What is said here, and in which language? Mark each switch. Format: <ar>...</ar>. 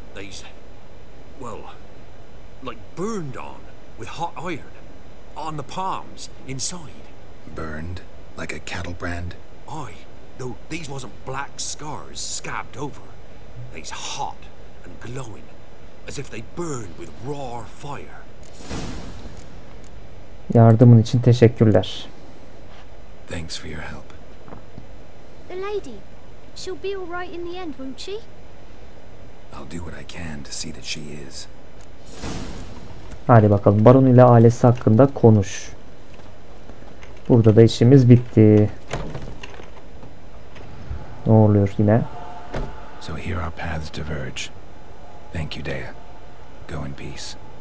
<en>These, well, like burned on with hot iron. On the palms, inside. Burned? Like a cattle brand? Aye, though these wasn't black scars scabbed over. They's hot and glowing, as if they burned with raw fire.</en> <tr>Yardımın için teşekkürler.</tr> <en>Thanks for your help. The lady, she'll be all right in the end, won't she? I'll do what I can to see that she is.</en> <tr>Hadi bakalım, Baron ile ailesi hakkında konuş. Burada da işimiz bitti. Ne oluyor yine?</tr> <en>So here our paths diverge. Thank you, Dea. Go in peace.</en>